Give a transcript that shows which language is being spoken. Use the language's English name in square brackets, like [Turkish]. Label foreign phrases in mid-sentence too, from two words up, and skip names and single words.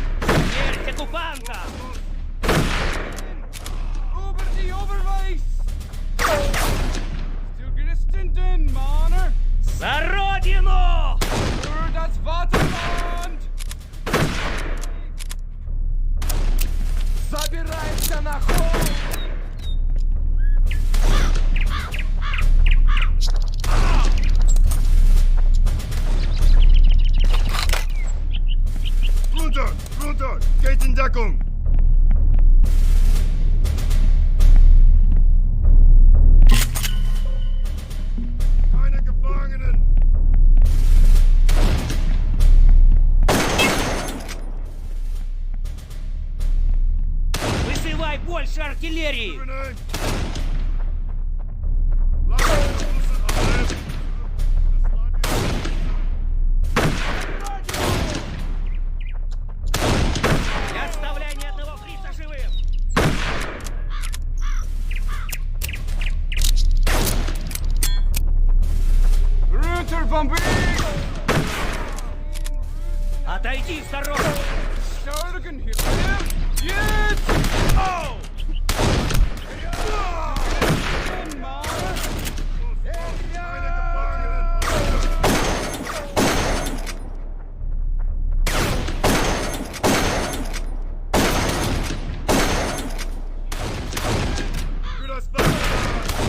[Russian] Смерть оккупантам! За родину! [German] Für das Vaterland! [Russian] Забирайся на холм! [German] Runter! Runter! Geht in Deckung! Keine Gefangenen! [Russian] Высылай больше артиллерии! [German] Grenade! Lagerungsrussen am Leben! [Russian] Не оставляй ни одного фрица живым! [German] Runter vom Weg! [Russian] Отойди в сторонку! [German] Stärken hierher! Jetzt! Oh! Keine Gefangenen! Für das Vaterland!